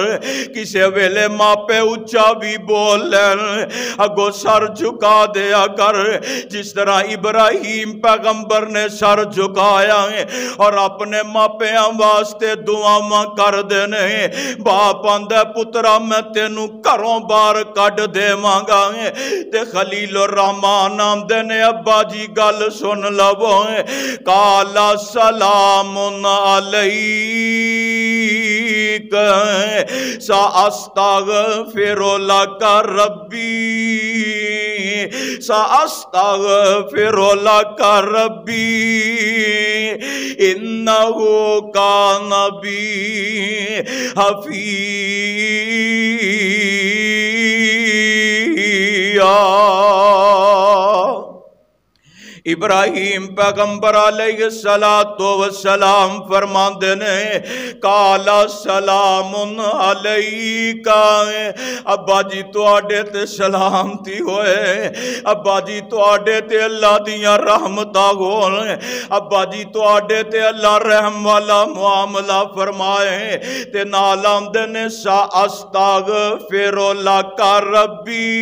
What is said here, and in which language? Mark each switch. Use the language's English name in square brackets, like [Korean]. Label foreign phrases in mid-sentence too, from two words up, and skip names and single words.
[Punjabi] کسے ویلے ماپے اچا بھی بول لین اگوں سر جھکا دیا کر جس طرح ابراہیم پیغمبر نے سر جھکایا ہے اور اپنے ماپیاں واسطے دعاواں کر دینے باپ آندا پترا میں تینوں گھروں باہر کڈھ دیواں گا تے خلیل الرحمٰن آندے نے ابا جی گل سن لوو [Arabic] قال سلام عليك سأستغفر لك ربي سأستغفر لك ربي إنه كان بي حفيا [Punjabi] ابراہیم پیغمبر [Arabic] عليه الصلاة والسلام [Punjabi] فرماتے نے [Arabic] قال سلام عليك [Punjabi] ابا جی تہاڈے تے سلامتی ہوئے ابا جی تہاڈے تے اللہ دیاں رحمتاں ہون ابا جی تہاڈے تے اللہ رحم والا معاملہ فرمائے تے نال آندے نے [Arabic] سأستغفر لك ربي